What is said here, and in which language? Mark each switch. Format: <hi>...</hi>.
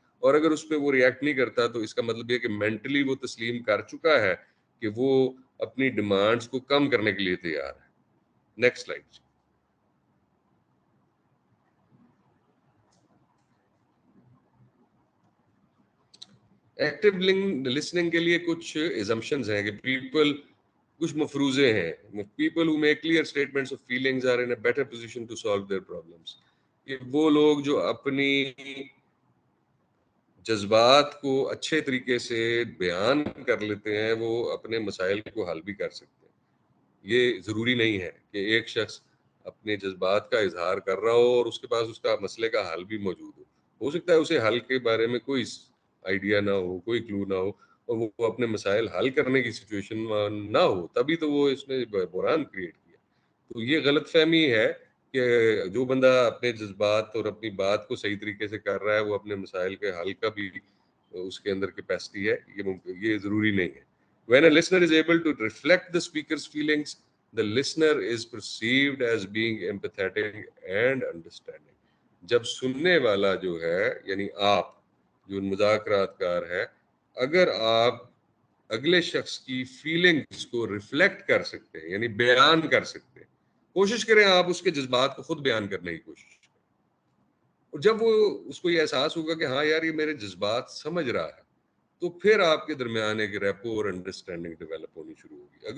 <ur>اور اگر اس پہ وہ ریئیکٹ نہیں کرتا تو اس کا مطلب یہ کہ مینٹلی وہ تسلیم کر چکا ہے کہ وہ اپنی ڈیمانڈز کو کم کرنے کے لیے تیار ہے.</ur> <en>Next slide.</en> <ur>ایکٹیو لسننگ کے لیے کچھ ایزمپشنز ہیں کہ کچھ مفروضے ہیں.</ur> <en>People who make clear statements of feelings are in a better position to solve their problems.</en> <ur>یہ وہ لوگ جو اپنی جذبات کو اچھے طریقے سے بیان کر لیتے ہیں وہ اپنے مسائل کو حل بھی کر سکتے ہیں. یہ ضروری نہیں ہے کہ ایک شخص اپنے جذبات کا اظہار کر رہا ہو اور اس کے پاس اس کا مسئلے کا حل بھی موجود ہو سکتا ہے اسے حل کے بارے میں کوئی آئیڈیا نہ ہو, کوئی کلو نہ ہو, اور وہ اپنے مسائل حل کرنے کی سچویشن نہ ہو, تبھی تو وہ اس نے بحران کریٹ کیا. تو یہ غلط فہمی ہے کہ جو بندہ اپنے جذبات اور اپنی بات کو صحیح طریقے سے کر رہا ہے وہ اپنے مسائل کے حل کا بھی اس کے اندر کیپیسٹی ہے, یہ ضروری نہیں ہے.</ur> <en>When a listener is able to reflect the speaker's feelings, the listener is perceived as being empathetic and understanding.</en> <ur>جب سننے والا جو ہے یعنی آپ جو مذاکرات کار ہے, اگر آپ اگلے شخص کی فیلنگز کو ریفلیکٹ کر سکتے ہیں یعنی بیان کر سکتے ہیں, کوشش کریں آپ اس کے جذبات کو خود بیان کرنے کی کوشش کریں, اور جب وہ اس کو یہ احساس ہوگا کہ ہاں یار یہ میرے جذبات سمجھ رہا ہے, تو پھر آپ کے درمیان ایک ریپو اور انڈرسٹینڈنگ ڈیولپ ہونی شروع ہوگی.</ur>